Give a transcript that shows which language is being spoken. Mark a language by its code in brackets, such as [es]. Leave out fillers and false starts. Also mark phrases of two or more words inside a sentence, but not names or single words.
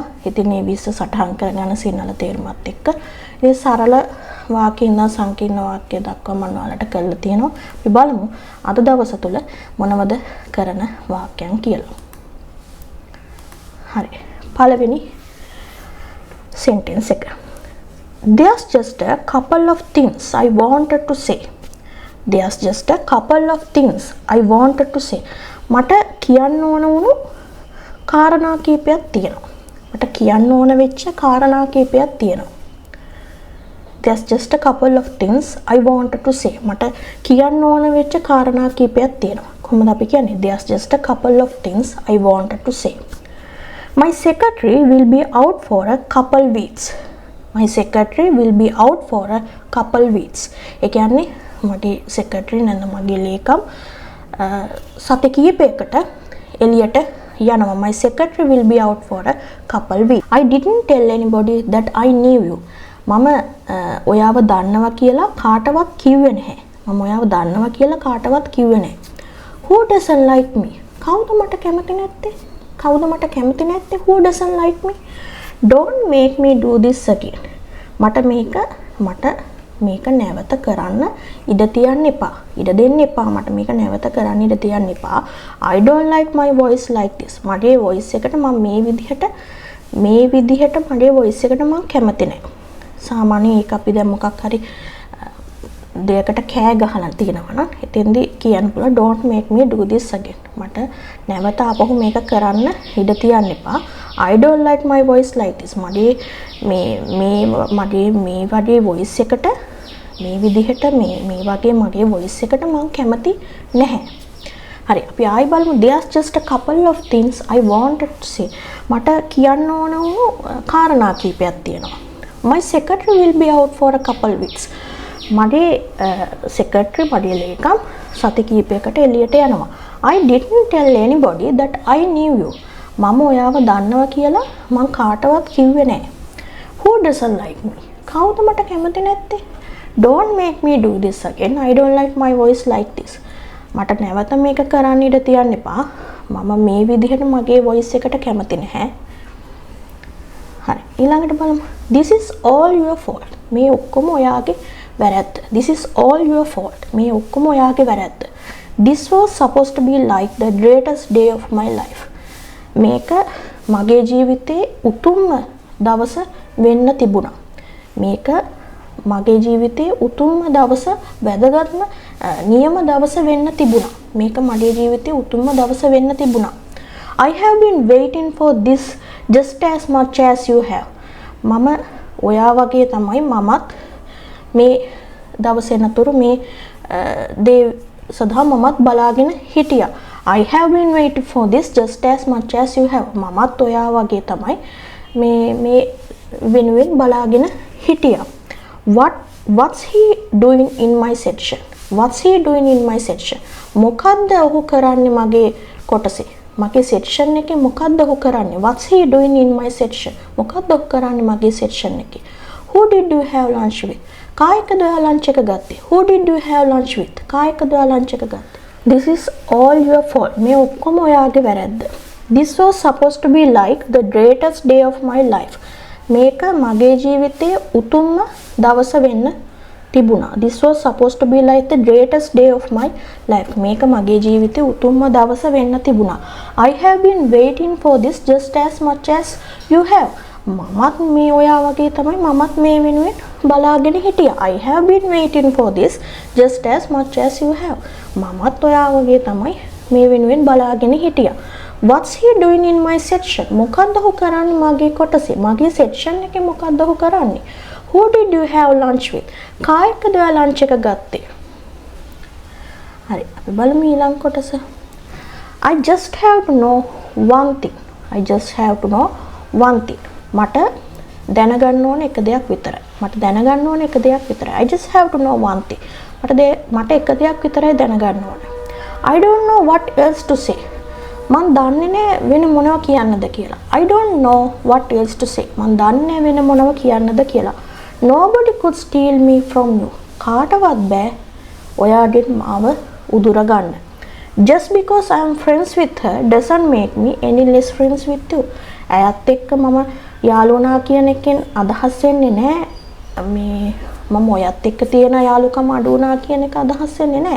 [si] ඉතින් මේ 20 සටහන් කරගෙන සිංහල තේරුමත් එක්ක මේ සරල වාක්‍ය ඉඳන් සංකීර්ණ වාක්‍ය දක්වා මම ඔයාලට කරලා තියෙනවා. අපි බලමු අද දවස තුල මොනවද කරන වාක්‍යයන් කියලා. හරි. පළවෙනි sentence එක. [en] There's just a couple of things I wanted to say. There's just a couple of things I wanted to say. [si] මට කියන්න ඕන වුණු කාරණා කීපයක් තියෙනවා. මට කියන්න ඕන වෙච්ච කාරණා කීපයක් තියෙනවා. [en] There's just a couple of things I wanted to say. [si] මට කියන්න ඕන වෙච්ච කාරණා කීපයක් තියෙනවා. කොහොමද අපි කියන්නේ? [en] There's just a couple of things I wanted to say. My secretary will be out for a couple weeks. My secretary will be out for a couple weeks. [si] ඒ කියන්නේ මගේ secretary නැත්නම් මගේ ලේකම් සති කිහිපයකට එළියට යනවා. [en] My secretary will be out for a couple weeks. I didn't tell anybody that I knew you. [si] මම ඔයාව දන්නවා කියලා කාටවත් කිව්වේ නැහැ. මම ඔයාව දන්නවා කියලා කාටවත් කිව්වේ නැහැ. [en] Who doesn't like me? [si] කවුද මට කැමති නැත්තේ? කවුද මට කැමති නැත්තේ? [en] Who doesn't like me? Don't make me do this again. [si] මට මේක නැවත කරන්න ඉඩ තියන්න එපා. ඉඩ දෙන්න එපා. මට මේක නැවත කරන්න ඉඩ තියන්න එපා. [en] I don't like my voice like this. [si] මගේ voice එකට මම මේ විදිහට මගේ voice එකට මම කැමති නැහැ. සාමාන්‍යයෙන් ඒක අපි දැන් මොකක් හරි දෙයකට කෑ ගහලා තියෙනවා නම් එතෙන්දී කියන්න පුළුවන් [en] don't make me do this again. [si] මට නැවත ආපහු මේක කරන්න ඉඩ තියන්න එපා. [en] I don't like my voice like this. [si] මගේ වගේ voice එකට මේ විදිහට මේ වගේ මගේ voice එකට මම කැමති නැහැ. හරි අපි ආයි බලමු [en] there's just a couple of things I wanted to say. [si] මට කියන්න ඕන වූ කාරණා කීපයක් තියෙනවා. [en] My secretary will be out for a couple weeks. [si] මගේ secretary මගේ ලේකම් සති කිහිපයකට එළියට යනවා. [en] I didn't tell anybody that I knew you. [si] මම ඔයාව දන්නවා කියලා මං කාටවත් කිව්වේ නැහැ. [en] Who doesn't like me? [si] කවුද මට කැමති නැත්තේ? [en] Don't make me do this again. I don't like my voice like this. [si] මට නැවත මේක කරන්න ඉඩ තියන්න එපා. මම මේ විදිහට මගේ voice එකට කැමති නැහැ. හරි. ඊළඟට බලමු. [en] This is all your fault. [si] මේ ඔක්කොම ඔයාගේ වැරද්ද. [en] This is all your fault. [si] මේ ඔක්කොම ඔයාගේ වැරද්ද. [en] This was supposed to be like the greatest day of my life. [si] මේක මගේ ජීවිතේ උතුම්ම දවස වෙන්න තිබුණා. මේක මගේ ජීවිතේ උතුම්ම දවස වැදගත්ම නියම දවස වෙන්න තිබුණා. මේක මගේ ජීවිතේ උතුම්ම දවස වෙන්න තිබුණා. [en] I have been waiting for this just as much as you have. [si] මම ඔයා වගේ තමයි මමත් මේ දවසේ නතුරු මේ දේ සදා මමත් බලාගෙන හිටියා. [en] I have been waiting for this just as much as you have. [si] මමත් ඔයා වගේ තමයි මේ වෙනුවෙන් බලාගෙන හිටියා. [en] What's he doing in my section? What's he doing in my section? [si] මොකද්ද ඔහු කරන්නේ මගේ කොටසේ? මගේ section එකේ මොකද්ද ඔහු කරන්නේ? [en] What's he doing in my section? [si] මොකද්ද ඔහු කරන්නේ මගේ section එකේ? [en] Who did you have lunch with? [si] කායකද ඔයා lunch එක ගත්තේ? [en] Who did you have lunch with? [si] කායකද ඔයා lunch එක ගත්තේ? [en] This is all your fault. [si] මේ ඔක්කොම ඔයාගේ වැරද්ද. [en] This was supposed to be like the greatest day of my life. [si] මේක මගේ ජීවිතයේ උතුම්ම දවස වෙන්න තිබුණා. [en] This was supposed to be like the greatest day of my life. [si] මේක මගේ ජීවිතයේ උතුම්ම දවස වෙන්න තිබුණා. [en] I have been waiting for this just as much as you have. [si] මමත් මේ ඔයා වගේ තමයි මමත් මේ වෙනුවෙන් බලාගෙන හිටියා. [en] I have been waiting for this just as much as you have. [si] මමත් ඔයා වගේ තමයි මේ වෙනුවෙන් බලාගෙන හිටියා. [en] What's he doing in my section? [si] මොකද්ද ඔහු කරන්නේ මගේ කොටසේ? මගේ section එකේ මොකද්ද ඔහු කරන්නේ? [en] Who did you have lunch with? [si] කායකද ඔයා lunch එක ගත්තේ? හරි අපි බලමු ඊළඟ කොටස. [en] I just have to know one thing. I just have to know one thing. [si] මට දැනගන්න ඕන එක දෙයක් විතරයි. [en] I just have to know one thing. [si] මට එක දෙයක් විතරයි දැනගන්න ඕන. [en] I don't know what else to say. [si] මන් දන්නේ නැහැ වෙන මොනව කියන්නද කියලා. [en] I don't know what else to say. [si] මන් දන්නේ නැහැ වෙන මොනව කියන්නද කියලා. [en] Nobody could steal me from you. [si] කාටවත් බෑ ඔයාගෙන් මාව උදුර ගන්න. [en] Just because I am friends with her doesn't make me any less friends with you. [si] ඇයත් එක්ක මම යාළුවනා කියන එකෙන් අදහස් වෙන්නේ නැහැ මේ මම ඔයත් එක්ක තියෙන යාළුකම අඩු වුණා කියන එක අදහස් වෙන්නේ නැහැ.